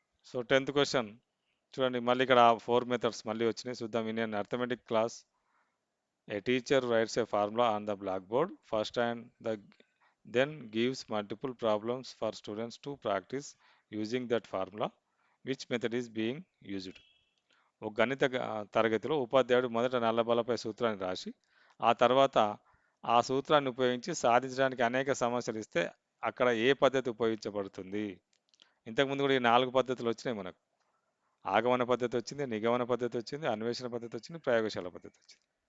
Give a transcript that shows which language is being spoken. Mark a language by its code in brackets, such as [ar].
[te] So 10th question చూడండి, మళ్ళీ ఇక్కడ 4 మెథడ్స్ మళ్ళీ వచ్చినాయి చూద్దాం. [en] In an arithmetic class a teacher writes a formula on the blackboard first and then gives multiple problems for students to practice using that formula. Which method is being used? [te] ఒక గణిత తరగతిలో ఉపాధ్యాయుడు మొదట నల్లబలపై సూత్రాన్ని రాసి ఆ తర్వాత ఆ సూత్రాన్ని ఉపయోగించి సాధించడానికి అనేక సమస్యలు ఇస్తే అక్కడ ఏ పద్ధతి ఉపయోగించబడుతుంది? ఇంతకుముందు కూడా ఈ 4 పద్ధతులు వచ్చినాయి మనకు. ఆగమన పద్ధతి వచ్చింది, నిగమన పద్ధతి వచ్చింది, అన్వేషణ పద్ధతి వచ్చింది, ప్రయోగశాల పద్ధతి వచ్చింది.